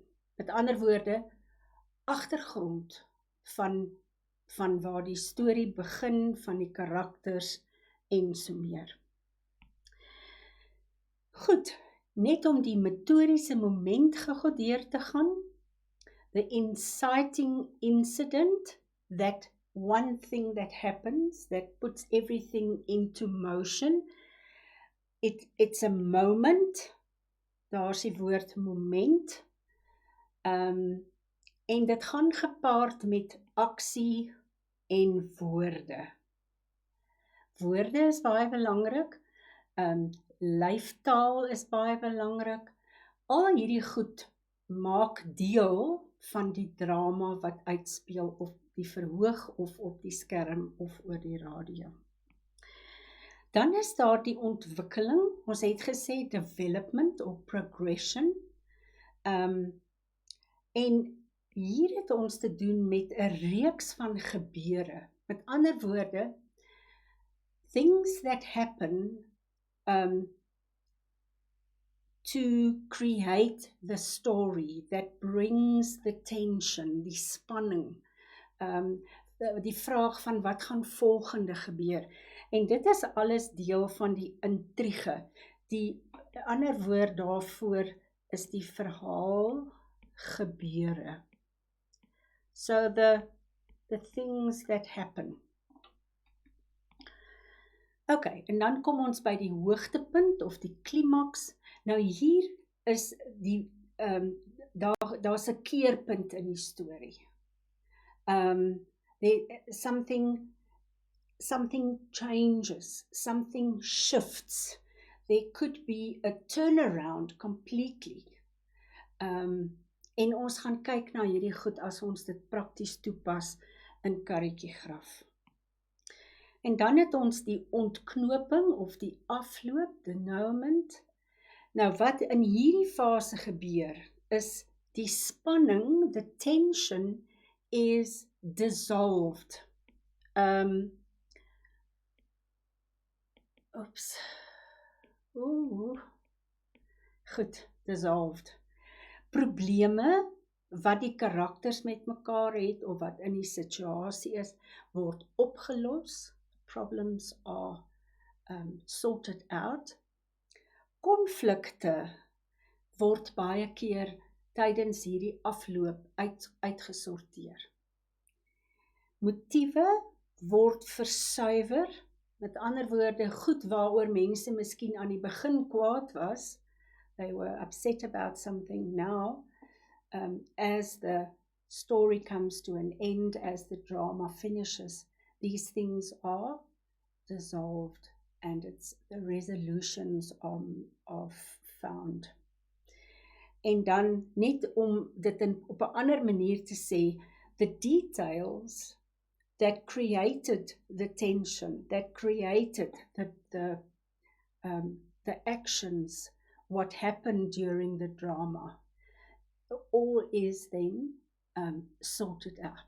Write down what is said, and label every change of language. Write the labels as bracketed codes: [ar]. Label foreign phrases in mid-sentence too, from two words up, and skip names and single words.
[af] Met ander woorde, agtergrond van waar die storie begin, van die karakters en so meer. Goed, net om die metodiese moment gou deur te gaan. [en] The inciting incident, that one thing that happens, that puts everything into motion. It's a moment, [af] daar is die woord moment, en dit gaan gepaard met aksie en woorde. Woorde is baie belangrik. lyftaal is baie belangrik. Al hierdie goed maak deel van die drama wat uitspeel op die verhoog of op die skerm of oor die radio. Dan is daar die ontwikkeling, ons het gesê [en] development of progression, [af] en hier het ons te doen met 'n reeks van gebeure. Met ander woorde, [en] things that happen to create the story that brings the tension, [af] die spanning, die vraag van wat gaan volgende gebeur. En dit is alles deel van die intrige. Die ander woord daarvoor is die verhaal gebeure. [en] So the things that happen. [af] Okay, en dan kom ons by die hoogtepunt of die klimaks. Nou hier is die daar's 'n keerpunt in die storie. [en] Something changes, something shifts. There could be a turnaround completely. [af] En ons gaan kyk na hierdie goed as ons dit prakties toepas in Karretjiegraf. En dan het ons die ontknoping of die afloop, denouement. Nou wat in hierdie fase gebeur is die spanning, [en] the tension is dissolved. [af] Goed, dissolved. Probleme wat die karakters met mekaar het of wat in die situasie is, word opgelos. [en] Problems are sorted out. [af] Konflikte word baie keer tydens hierdie afloop uitgesorteer. Motiewe word versuiwer, met ander woorde, goed waaroor mense miskien aan die begin kwaad was, [en] they were upset about something now, as the story comes to an end, as the drama finishes, these things are dissolved and the resolutions are found. [af] En dan net om dit op 'n ander manier te sê, [en] the details that created the tension, that created the actions, what happened during the drama, all is then sorted out.